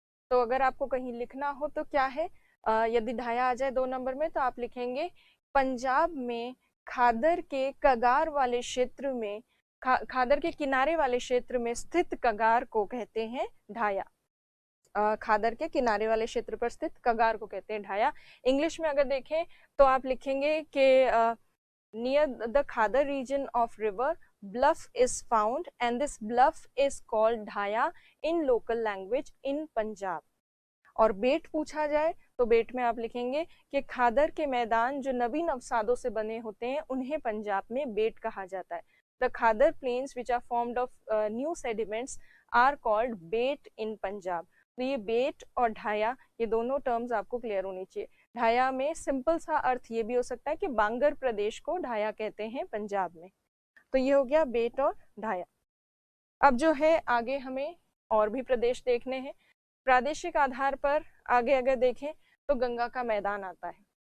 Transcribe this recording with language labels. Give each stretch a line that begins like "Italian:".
Hindi: तो अगर आपको कहीं लिखना हो तो क्या है, यदि ढाया आ जाए 2 नंबर में तो आप लिखेंगे पंजाब में खादर के कगार वाले क्षेत्र में, खादर के किनारे वाले क्षेत्र में स्थित कगार को कहते हैं ढाया। खादर के किनारे वाले क्षेत्र पर स्थित कगार को कहते हैं ढाया। इंग्लिश में अगर देखें तो आप लिखेंगे कि
English: near the Khadar region of river bluff is found and this bluff is called dhaya in local language in Punjab।
Hindi: और बेट पूछा जाए तो बेट में आप लिखेंगे कि खादर के मैदान जो नवीन अवसादों से बने होते हैं उन्हें पंजाब में बेट कहा जाता है।
English: The Khadar plains which are formed of new sediments are called bet in Punjab.
Hindi: तो ये बेट और ढाया, ये दोनों टर्म्स आपको क्लियर होनी चाहिए। ढाया में सिंपल सा अर्थ ये भी हो सकता है कि बांगर प्रदेश को ढाया कहते हैं पंजाब में। तो ये हो गया बेट और ढाया। अब जो है आगे हमें और भी प्रदेश देखने हैं। प्रादेशिक आधार पर आगे अगर देखें तो गंगा का मैदान आता है।